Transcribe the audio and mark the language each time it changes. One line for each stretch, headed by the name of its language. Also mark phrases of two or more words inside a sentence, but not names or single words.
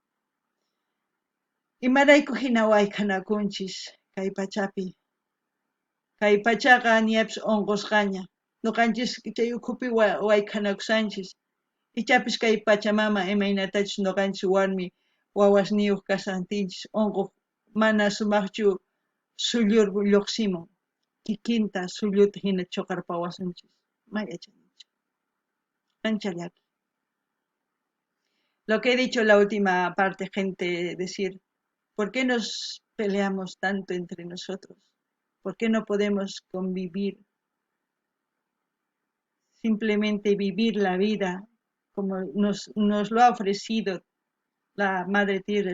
Quechua: imarayku hina wayk'anakunchis kay pachapi kay pachaqa ñapis unqusqaña nuqanchis chay ukhupi wayk'anakusanchis ichapis kay pachamama imaynatachus nuqanchis warmi wawasniyuq kasantinchis unquq mana sumaqchu sullur lluqsimun kikinta sulluta hina chuqarpawasunchis mayachanichu ancha llaki.
Spanish: Lo que he dicho en la última parte, gente, decir, ¿por qué nos peleamos tanto entre nosotros? ¿Por qué no podemos convivir? Simplemente vivir la vida como nos lo ha ofrecido la Madre Tierra.